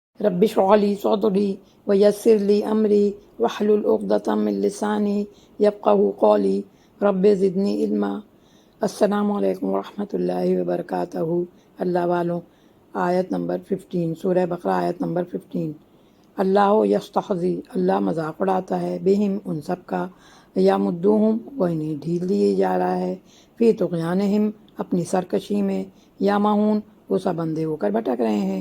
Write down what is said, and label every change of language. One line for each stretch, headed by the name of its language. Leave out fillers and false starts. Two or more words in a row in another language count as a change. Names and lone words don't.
Arabic: رب اشرح لي صدري ويسر لي أمري واحلل عقدة من لساني يفقهوا قولي رب زدني علما. السلام عليكم ورحمة الله وبركاته.
Hindi: अल्लाह वालों, आयत नंबर 15, सूरह बकरा आयत नंबर 15।
Arabic: الله يستهزئ,
Hindi: अल्लाह मजाक उड़ाता है, बिहिम उन सब का,
Arabic: يمدهم,
Hindi: वो इन्हें ढील दिए जा रहा है,
Arabic: في طغيانهم,
Hindi: अपनी सरकशी में,
Arabic: يعمهون,
Hindi: वो सब अंधे होकर भटक रहे हैं।